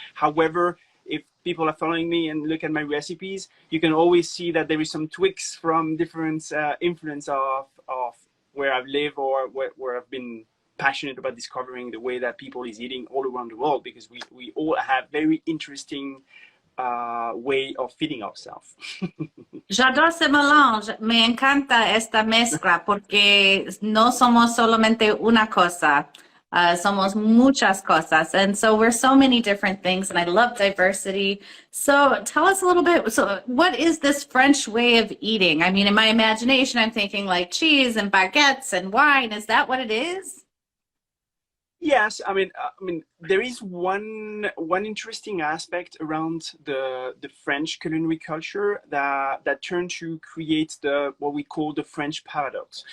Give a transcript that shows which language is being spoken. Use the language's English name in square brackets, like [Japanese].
[English] However, if people are following me and look at my recipes, you can always see that there is some tweaks from different influence of where I've lived, or where I've been passionate about discovering the way that people is eating all around the world, because we all have very interesting way of feeding ourselves. [French] J'adore ese melange. [Spanish] Me encanta esta mezcla porque no somos solamente una cosa. Somos muchas cosas. [English] And so we're so many different things, and I love diversity. So tell us a little bit. So, what is this French way of eating? I mean, in my imagination, I'm thinking like cheese and baguettes and wine. Is that what it is? Yes, I mean, there is one interesting aspect around the French culinary culture that turned to create the what we call the French paradox.